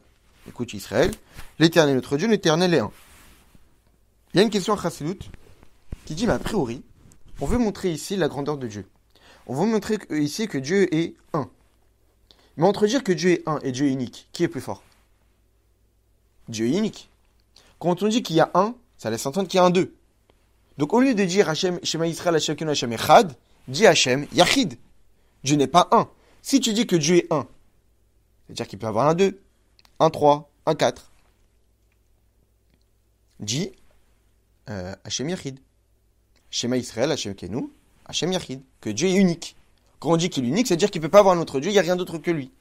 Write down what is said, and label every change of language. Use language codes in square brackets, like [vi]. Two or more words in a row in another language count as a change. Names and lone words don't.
[fr] Écoute Israël, l'Éternel notre Dieu, l'Éternel est un. Il y a une question en Chassidut qui dit, mais a priori, on veut montrer ici la grandeur de Dieu. On veut montrer ici que Dieu est un. Mais entre dire que Dieu est un et Dieu est unique, qui est plus fort? Dieu est unique. Quand on dit qu'il y a un, ça laisse entendre qu'il y a un deux. Donc au lieu de dire [he] השם, שמע ישראל, השם קנו, השם אחד, [fr] dis [he] השם יחיד. [fr] Dieu n'est pas un. Si tu dis que Dieu est un, c'est-à-dire qu'il peut avoir un 2, un 3, un 4, dis [he] השם יחיד. שמע ישראל, השם קנו, השם יחיד. [fr] Que Dieu est unique. Quand on dit qu'il est unique, c'est-à-dire qu'il ne peut pas avoir un autre Dieu, il n'y a rien d'autre que lui.